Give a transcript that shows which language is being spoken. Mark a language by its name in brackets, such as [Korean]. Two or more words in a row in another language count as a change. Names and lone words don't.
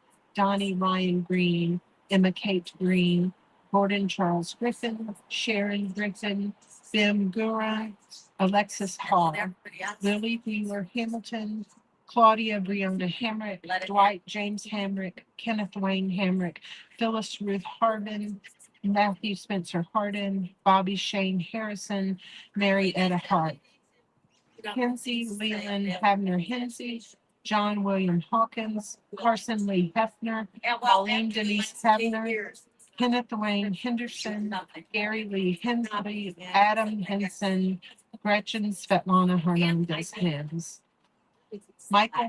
[English] Donnie Ryan Green, Emma Kate Green, Gordon Charles Griffin, Sharon Griffin, Bim Gura, Alexis Hall, Lily Wheeler Hamilton, Claudia Brianna Hamrick, Dwight James Hamrick, Kenneth Wayne Hamrick, Phyllis Ruth Harbin, Matthew Spencer Hardin, Bobby Shane Harrison, Mary Etta Hart, Kenzie Leland Habner Hensey, John William Hawkins, Carson Lee Hefner, Pauline Denise Habner, Kenneth Wayne Henderson, Gary Lee Hensley, Adam Henson, Gretchen Svetlana Hernandez Hens, Michael